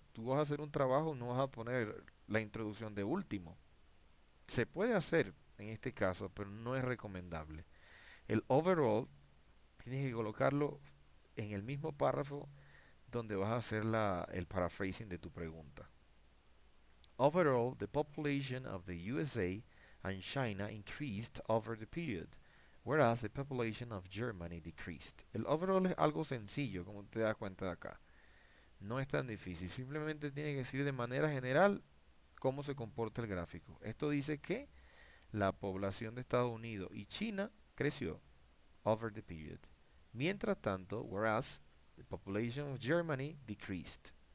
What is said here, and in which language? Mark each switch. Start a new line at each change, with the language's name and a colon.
Spanish: Tú vas a hacer un trabajo, no vas a poner la introducción de último. Se puede hacer en este caso, pero no es recomendable. El overall tienes que colocarlo en el mismo párrafo donde vas a hacer el paraphrasing de tu pregunta.
English: Overall, the population of the USA and China increased over the period, whereas the population of Germany decreased.
Spanish: El overall es algo sencillo, como te das cuenta de acá. No es tan difícil, simplemente tiene que decir de manera general cómo se comporta el gráfico. Esto dice que la población de Estados Unidos y China creció
English: over the period.
Spanish: Mientras tanto,
English: whereas the population of Germany decreased.